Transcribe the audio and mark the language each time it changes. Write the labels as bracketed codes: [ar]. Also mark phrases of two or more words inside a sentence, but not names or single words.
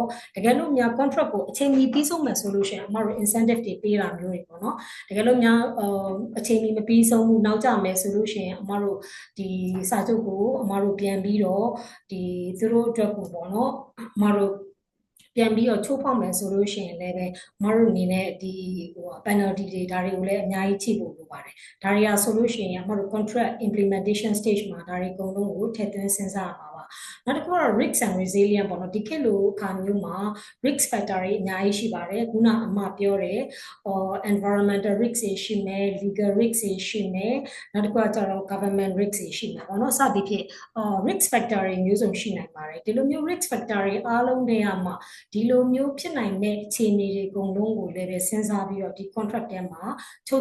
[my] တကယ်လို့များ contract ကိုအချိန်မီပြီးဆုံးမယ်ဆိုလို့ရှိရင်အမတို့ incentive တွေပေးတာမျိုးတွေပေါ့နော်တကယ်လို့များအချိန်မီမပြီးဆုံးဘူးနောက်ကျမယ်ဆိုလို့ရှိရင်အမတို့ဒီစာချုပ်ကိုအမတို့ပြန်ပြီး တော့ဒီသူတို့အတွက်ကိုပေါ့နော်အမတို့ပြန်ပြီးတော့ချိုးဖောက်မယ်ဆိုလို့ရှိရင်လည်းပဲမတို့အနေနဲ့ဒီpenalty တွေဒါတွေကိုလည်းအများကြီးချိဖို့လိုပါတယ်ဒါ တွေကဆိုလို့ရှိရင်မတို့ [en] contract implementation stage [my] မှာဒါတွေအကုန်လုံးကိုထည့်သွင်းစဉ်းစားရမှာပါနောက်တစ်ခုကတော့ [en] risk and resilience [my] ပေါ့နော်ဒီခေတ်လိုအခါမျိုးမှာ [en] risk factor [my] တွေအများကြီးရှိပါတယ်ခုနအမပြောတယ် [en] environmental risk [my] တွေရှိမယ် [en] legal risk [my] တွေရှိမယ်နောက်တစ်ခုကကျတော့ [en] government risk [my] တွေရှိမယ်ပေါ့နော်စသည်ဖြင့် [en] risk factor [my] တွေမျိုးစုံရှိနိုင်ပါတယ်ဒီလိုမျိုး [en] risk factor [my] တွေအားလုံးတွေအမှဒီလိုမျိုးဖြစ်နိုင်တဲ့အခြေအနေတွေအကုန်လုံးကိုလည်းပဲစဉ်းစားပြီးတော့ဒီ contract ထဲမှာချုပ်